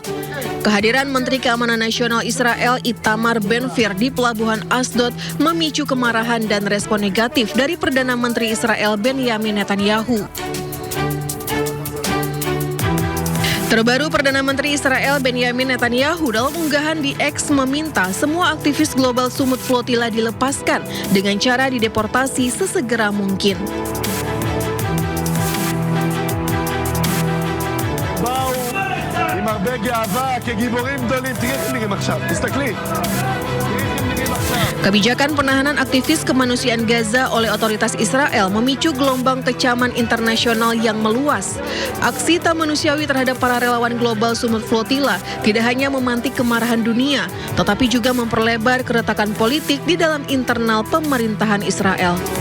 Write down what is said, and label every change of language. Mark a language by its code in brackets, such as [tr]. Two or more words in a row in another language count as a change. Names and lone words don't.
[id] Kehadiran Menteri Keamanan Nasional Israel Itamar Ben-Gvir di Pelabuhan Asdod memicu kemarahan dan respon negatif dari Perdana Menteri Israel Benjamin Netanyahu. Terbaru, Perdana Menteri Israel Benjamin Netanyahu dalam unggahan di X meminta semua aktivis Global Sumut Flotilla dilepaskan dengan cara dideportasi sesegera mungkin. [he] עם הרבה גאווה כגיבורים גדולים. תראי איך נראים עכשיו, תסתכלי. [id] Kebijakan penahanan aktivis kemanusiaan Gaza oleh otoritas Israel memicu gelombang kecaman internasional yang meluas. Aksi tak manusiawi terhadap para relawan Global Sumut Flotilla tidak hanya memantik kemarahan dunia, tetapi juga memperlebar keretakan politik di dalam internal pemerintahan Israel.